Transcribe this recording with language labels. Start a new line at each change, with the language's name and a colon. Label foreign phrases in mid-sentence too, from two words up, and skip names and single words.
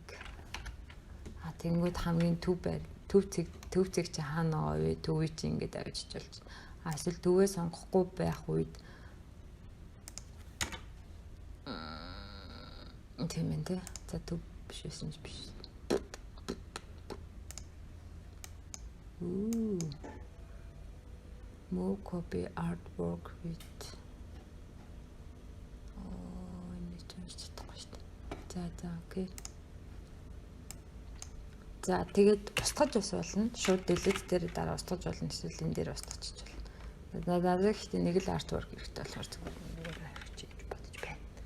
Mongolian: Тэнгүүд хамгийн төв цэг чи хаана байгаа вэ? Төвийг чи ингээд авчиж болж. Эсвэл төвөө сонгохгүй байх үед тийм ээ тий. За төв биш байсан ч биш.
English: More copy artwork with
Mongolian: энэ ч чадахгүй шүү дээ. За окей. За тэгээд устгаж ус болно. Шууд delete дээр дараа устгаж болно. Эсвэл энэ дээр устгаж болно. Надад ихтэй нэг л artwork хэрэгтэй болохоор зүгээр хийж бодож байна.